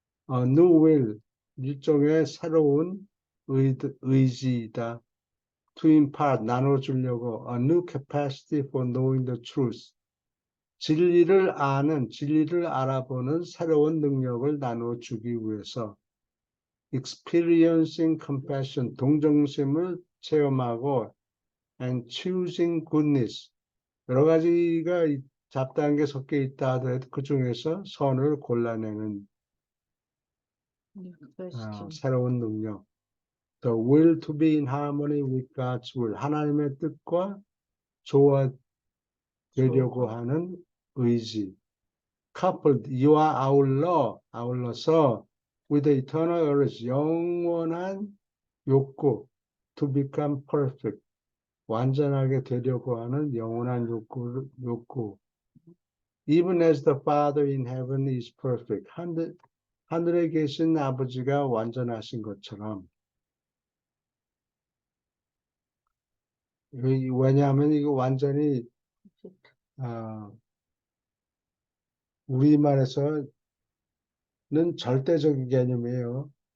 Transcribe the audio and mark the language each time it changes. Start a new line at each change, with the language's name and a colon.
English: A new will,
Korean: 일종의 새로운 의지이다.
English: To impart,
Korean: 나눠주려고.
English: A new capacity for knowing the truth.
Korean: 진리를 알아보는 새로운 능력을 나눠주기 위해서.
English: Experiencing compassion,
Korean: 동정심을 체험하고,
English: and choosing goodness.
Korean: 여러 가지가 잡다한 게 섞여 있다 하더라도 그 중에서 선을 골라내는 새로운 능력.
English: The will to be in harmony with God's will.
Korean: 하나님의 뜻과 조화되려고 하는 의지.
English: Coupled,
Korean: 이와 아울러서
English: with the eternal urge,
Korean: 영원한 욕구.
English: To become perfect.
Korean: 완전하게 되려고 하는 영원한 욕구.
English: Even as the Father in heaven is perfect.
Korean: 하늘에 계신 아버지가 완전하신 것처럼. 왜냐하면 이거 완전히 우리말에서는 절대적인 개념이에요.